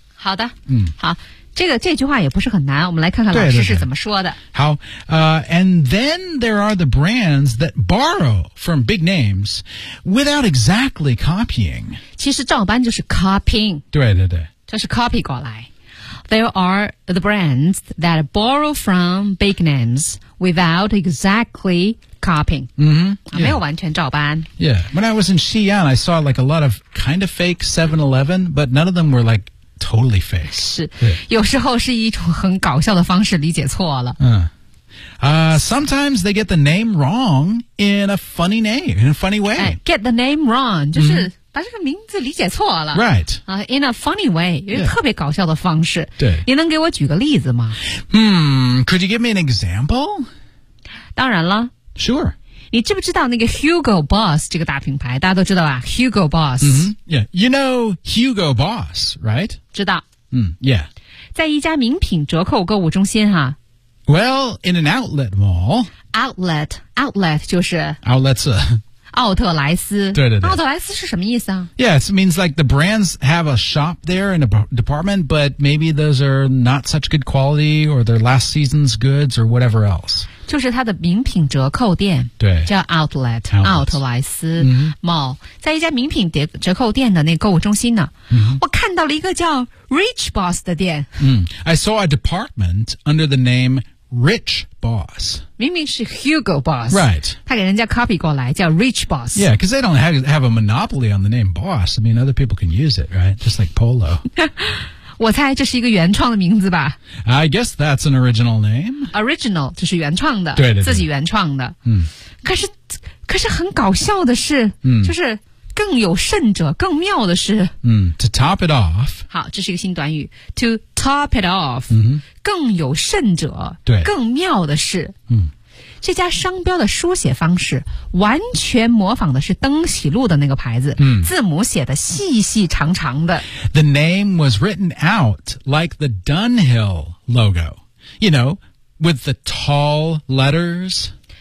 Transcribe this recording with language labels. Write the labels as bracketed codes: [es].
[zh] 好的，好，这句话也不是很难，我们来看看老师是怎么说的。 [en] 好，and then there are the brands that borrow from big names without exactly copying. [zh] 其实照搬就是 copying. 对，就是 copy 过来。 [en] There are the brands that borrow from big names without exactly copying. Mm-hmm. [zh] Yeah. 没有完全照搬。 [en] Yeah. When I was in Xi'an, I saw like a lot of kind of fake 7-Eleven, but none of them were like totally fake. [zh] 是。有时候是一种很搞笑的方式理解错了。 [en] Sometimes they get the name wrong in a funny name, in a funny way. Get the name wrong, [zh] 就是、mm-hmm. 把这个名字理解错了 [en] Right、 In a funny way [zh] 有一个特别搞笑的方式对、 yeah. 你能给我举个例子吗 [en] Could you give me an example? [zh] 当然了 [en] Sure [zh] 你知不知道那个 Hugo Boss 这个大品牌大家都知道吧 Hugo Boss、 [en] mm-hmm. yeah. You know Hugo Boss, right? [zh] 知道、 [en] Yeah [zh] 在一家名品折扣购物中心哈 [en] Well, in an outlet mall Outlet 就是 Outlet's a [zh] 奥特莱斯对奥特莱斯是什么意思啊 [en] Yeah, it means like the brands have a shop there in a department, but maybe those are not such good quality or their last season's goods or whatever else. [zh] 就是它的名品折扣店对叫 Outlet, 奥特莱斯 Mall,、 mm-hmm. 在一家名品折扣店的那个购物中心呢、 mm-hmm. 我看到了一个叫 Rich Boss 的店、 [en] I saw a department under the name Rich Boss. [zh] 明明是 Hugo Boss. [en] Right. [zh] 他给人家 copy 过来叫 Rich Boss. [en] Yeah, because they don't have a monopoly on the name Boss. I mean, other people can use it, right? Just like Polo. [zh] 我猜这是一个原创的名字吧。 [en] I guess that's an original name. [zh] Original, 就是原创的。对。自己原创的。可是很搞笑的是、就是更有甚者更妙的是。 [en] To top it off. [zh] 好这是一个新短语。 [en] To top it off.、 Mm-hmm. [zh] 更有甚者对更妙的是、嗯、这家商标的书写方式完全模仿的是登喜路的那个牌子、嗯、字母写的细细长长的 [en] The name was written out like the Dunhill logo You know, with the tall letters